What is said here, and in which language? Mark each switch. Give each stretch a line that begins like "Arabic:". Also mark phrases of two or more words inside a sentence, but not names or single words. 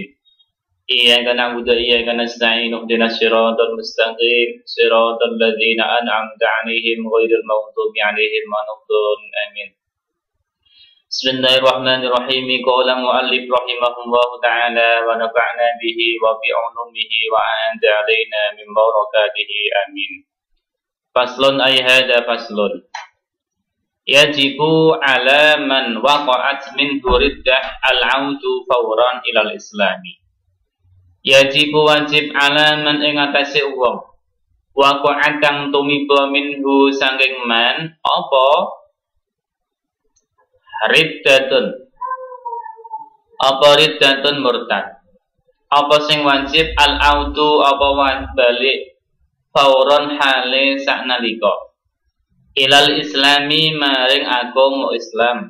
Arabic: إياك نعبد وإياك نستعين اهدنا الصراط المستقيم صراط الذين أنعمت عليهم غير المغضوب عليهم ولا الضالين آمين. بسم الله الرحمن الرحيم. قال المؤلف رحمه الله تعالى ونفعنا به وبعلومه وأعاد علينا من بركاته آمين. فصل أي هذا فصل. يجب على من وقعت من ردة العود فورا إلى الإسلام.
Javanese: Yajibu wajib alaman ing atase wong waqa'at kang tumiba minhu saking man apa riddatun murtad apa sing wajib al-audu apa balik fauron hale saknalika
Arabic: إلى الإسلام
Javanese: maring agama Islam